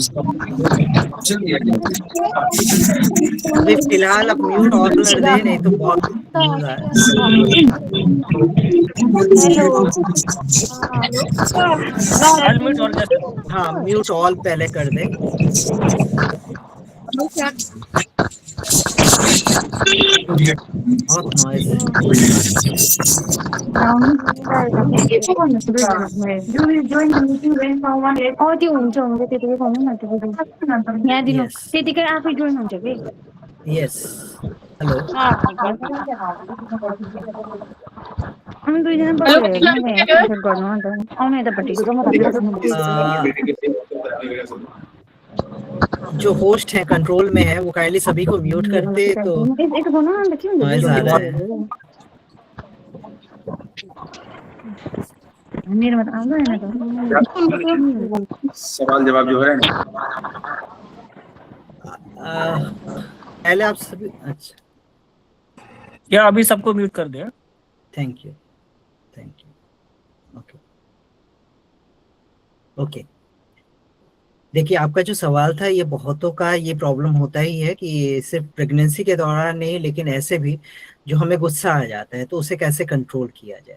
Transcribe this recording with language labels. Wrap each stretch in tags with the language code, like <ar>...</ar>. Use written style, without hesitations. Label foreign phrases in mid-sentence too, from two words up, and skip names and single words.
<hi>अभी फिलहाल आप</hi> <en>mute off</en> <hi>कर दे, नहीं तो बहुत नॉइज आ रहा है। आज म्यूट और जैसे हाँ,</hi> <en>mute all</en> <hi>पहले कर दे। बहुत नॉइज है। यस</hi> <ne>त्यतिकै आफै जोइन हुन्छ कि</ne> <en>Yes. Hello.</en> <ne>अनि दुईजना पछि गर्नु अन्त आउनु यतापट्टिको</ne> <hi>जो होस्ट है कंट्रोल में है, वो काइंडली सभी को म्यूट करते, तो</hi> <ne>यस्तो गर्नु अन्त के हुन्छ</ne> <hi>नॉइज आ रहा है।</hi> <ne>मेरोमा त आउँदैन त</ne> <hi>सवाल जवाब जो है पहले आप सभी, अच्छा या अभी सबको म्यूट कर दिया।</hi> <en>Thank you okay okay.</en> <hi>देखिए, आपका जो सवाल था, ये बहुतों का ये प्रॉब्लम होता ही है कि सिर्फ प्रेगनेंसी के दौरान नहीं, लेकिन ऐसे भी जो हमें गुस्सा आ जाता है, तो उसे कैसे कंट्रोल किया जाए।</hi>